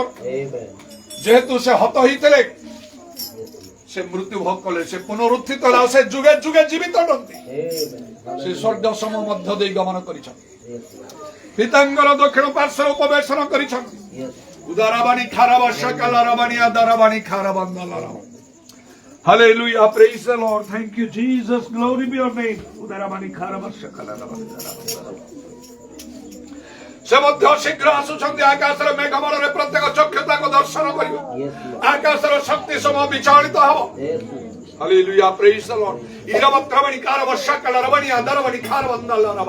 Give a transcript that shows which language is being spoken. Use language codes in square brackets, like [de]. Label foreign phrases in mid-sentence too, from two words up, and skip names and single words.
[or] ଯେହେତୁ ସେ ହତ ହେଇଥିଲେ, ସେ ମୃତ୍ୟୁ ଭୋଗ କଲେ, ସେ ପୁନରୁତ୍ଥିତ ହେଲା, ସେ ଯୁଗେ ଯୁଗେ ଜୀବିତ ଅଟନ୍ତି। ସେ ସ୍ୱର୍ଗ ସମ ମଧ୍ୟ ଦେଇ ଗମନ କରିଛନ୍ତି, ପିତାଙ୍କର ଦକ୍ଷିଣ ପାର୍ଶ୍ୱରେ ଉପବେଶନ କରିଛନ୍ତି। ଉଦାରବାଣୀ ଖାରବାଶା କାଲାରବାଣୀ ଆଦାରବାଣୀ ଖାରବନ୍ଦଲର। [en] Hallelujah, praise the Lord, thank you Jesus, glory be your name. ଉଦାରବାଣୀ ଖାରବାଶା କାଲାରବାଣୀ ଆଦାରବାଣୀ। [or] ସେ ମଧ୍ୟ ଶୀଘ୍ର ଆସୁଛନ୍ତି। ଆକାଶର ମେଘମଣ୍ଡଳରେ ପ୍ରତ୍ୟେକ ଚକ୍ଷୁ ତାଙ୍କୁ ଦର୍ଶନ କରିବ। ଆକାଶର ଶକ୍ତି ସମୂହ ବିଚଳିତ ହେବ। [en] Hallelujah, praise the Lord. ଇରବତ୍ରବାଣୀ ଖାରବାଶା କାଲାରବାଣୀ ଆଦାରବାଣୀ ଖାରବନ୍ଦଲର।